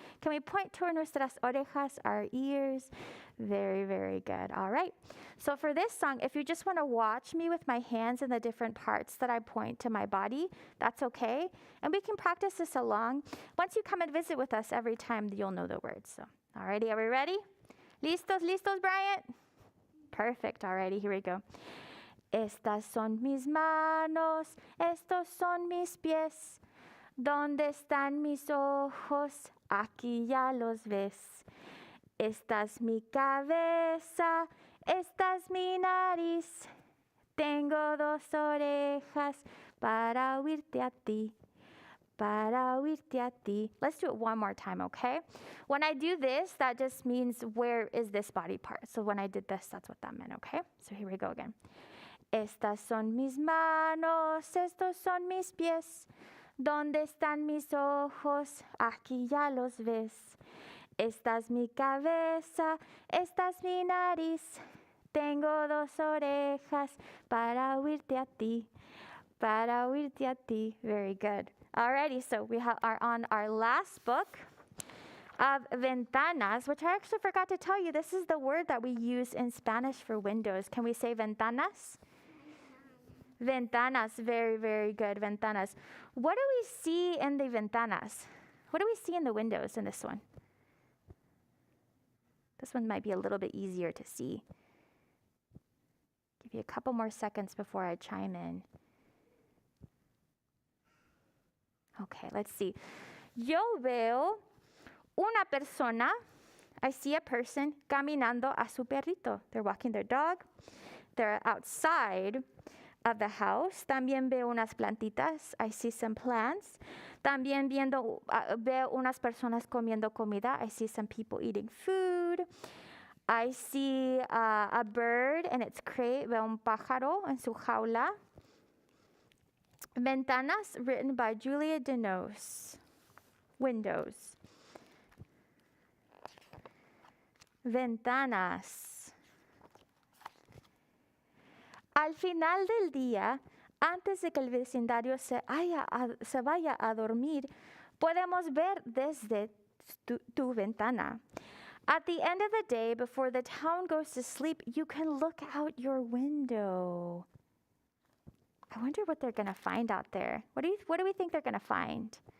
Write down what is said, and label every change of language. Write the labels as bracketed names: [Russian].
[English] Can we point to [Spanish] nuestras orejas, [English] our ears? Very, very good. All right. So for this song, if you just want to watch me with my hands and the different parts that I point to my body, that's okay. And we can practice this along. Once you come and visit with us every time, you'll know the words. So, alrighty, are we ready? [Spanish] ¿Listos, listos, [English] Bryant? Perfect. Alrighty, here we go. [Spanish] Estas son mis manos, estos son mis pies. ¿Dónde están mis ojos? Aquí ya los ves. Esta es mi cabeza, esta es mi nariz. Tengo dos orejas para oírte a ti. para oírte a ti. [English] Let's do it one more time, okay? When I do this, that just means where is this body part. So when I did this, that's what that meant, okay? So here we go again. [Spanish] Estas son mis manos, estos son mis pies. ¿Dónde están mis ojos? Aquí ya los ves. Esta es mi cabeza, esta es mi nariz. Tengo dos orejas para oírte a ti. Para oírte a ti. [English] Very good. Alrighty, so we are on our last book of ventanas, which I actually forgot to tell you. This is the word that we use in Spanish for windows. Can we say ventanas? Ventanas, very, very good. Ventanas. What do we see in the ventanas? What do we see in the windows in this one? This one might be a little bit easier to see. Give you a couple more seconds before I chime in. Okay, let's see. [Spanish] Yo veo una persona. [English] I see a person [Spanish] caminando a su perrito. [English] They're walking their dog. They're outside of the house. [Spanish] También veo unas plantitas. [English] I see some plants. [Spanish] También veo unas personas comiendo comida. [English] I see some people eating food. I see a bird in its crate. [Spanish] Veo un pájaro en su jaula. Ventanas, [English] written by [Spanish] Julia Denos. Windows. Ventanas. Al final del día, antes de que el vecindario se vaya a dormir, podemos ver desde tu ventana. [English] At the end of the day, before the town goes to sleep, you can look out your window. I wonder what they're going to find out there. What do we think they're going to find?